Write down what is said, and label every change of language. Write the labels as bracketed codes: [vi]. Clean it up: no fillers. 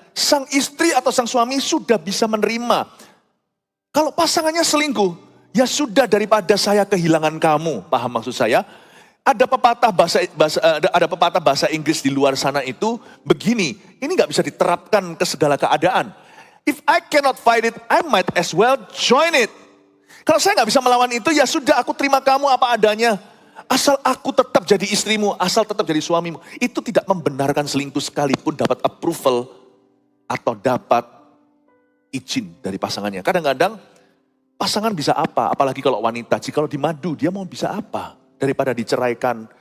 [id] sang istri atau sang suami sudah bisa menerima. Kalau pasangannya selingkuh, ya sudah daripada saya kehilangan kamu. Paham maksud saya? Ada pepatah bahasa Inggris di luar sana itu begini. Ini gak bisa diterapkan ke segala keadaan. [en] If I cannot fight it, I might as well join it. [id] Kalau saya gak bisa melawan itu, ya sudah aku terima kamu apa adanya. Asal aku tetap jadi istrimu, asal tetap jadi suamimu. Itu tidak membenarkan selingkuh sekalipun dapat approval atau dapat izin dari pasangannya. Kadang-kadang pasangan bisa apa, apalagi kalau wanita. Jikalau dimadu, dia mau bisa apa daripada diceraikan.